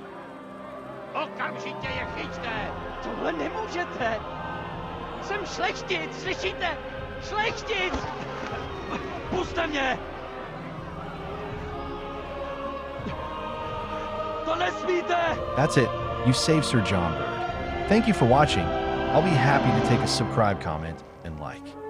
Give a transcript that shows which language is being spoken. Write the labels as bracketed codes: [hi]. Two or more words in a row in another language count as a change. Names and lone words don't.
[cs] Okamžitě je chyťte! Tohle nemůžete! Jsem šlechtic, slyšíte? Šlechtic! Pusťte mě! To nesmíte! [en] That's it. You saved Sir John Bird. Thank you for watching. I'll be happy to take a subscribe, comment, and like.